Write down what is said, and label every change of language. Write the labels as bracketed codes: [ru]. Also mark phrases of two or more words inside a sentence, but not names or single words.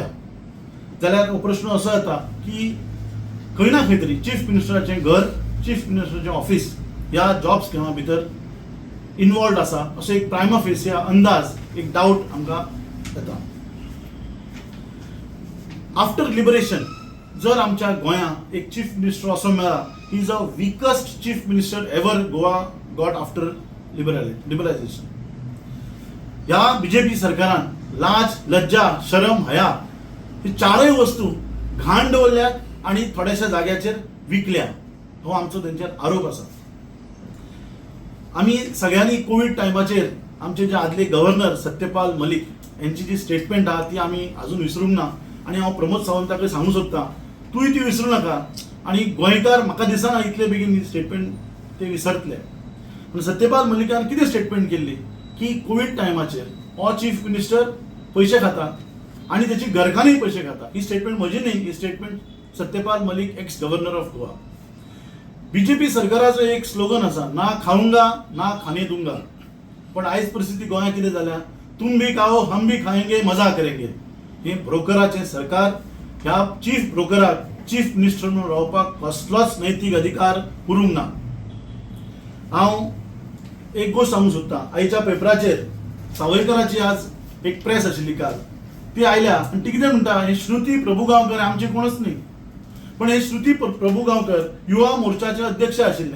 [kok] जाल्यार हो प्रश्न असो येता की खंय ना खंय तरी चीफ मिनिस्टराचें घर, चीफ मिनिस्टराचें ऑफिस ह्या जॉब स्कॅमा भितर इन्वॉल्ड आसा असो एक प्रायमा फेसिया अंदाज, एक डाऊट आमकां येता. [en] after liberation [kok] जर आमच्या गोंयांत एक [en] chief minister [kok] असो मेळ्ळा, [en] he is a weakest chief minister ever Goa got after liberalization. [kok] ह्या बीजेपी सरकारान लाज, लज्जा, शरम, हया ही चारय वस्तू घाण दवरल्यात आणि थोड्याशा जाग्याचेर विकल्या. हो आमचो तेंचेर आरोप आसा. आम्ही सगळ्यांनी कोविड टायमाचेर आमचे जे आदले गव्हर्नर सत्यपाल मलिक यांची जी स्टेटमेंट आहा ती आम्ही अजून विसरूंक ना आणि हांव प्रमोद सावंताक सांगू सोदतां, तूंय ती विसरूं नाका. आणि गोंयकार म्हाका दिसना इतले बेगीन ही स्टेटमेंट ते विसरतले. पण सत्यपाल मलिकान कितें स्टेटमेंट केल्ली की कोविड टायमाचेर हो [en] chief minister [kok] पयशे खाता आणि त्याची घरकान्नीय पयशे खाता. ही स्टेटमेंट म्हजी न्ही, ही स्टेटमेंट सत्यपाल मलिक [en] ex governor of Goa. [kok] बीजेपी सरकाराचो एक स्लोगन आसा, [hi] ना खाऊंगा ना खाने दूंगा. [kok] पण आयज परिस्थिती गोंयांत कितें जाल्या, [hi] तुम भी खाओ हम भी खाएंगे मजा करेंगे. [kok] हे ब्रोकराचें सरकार, ह्या चीफ ब्रोकराक [en] chief minister [kok] म्हणून रावपाक कसलोच नैतीक अधिकार उरूंक ना. हांव एक गोष्ट सांगूंक सोदतां. आयच्या पेपराचेर सावयकराची आज एक प्रेस आशिल्ली काल, ती आयल्या आनी ती कितें म्हणटा, हे श्रुती प्रभुगांवकर आमचे कोणच न्ही, पण हे श्रुती प्रभुगांवकर युवा मोर्चाचे अध्यक्ष आशिल्ले.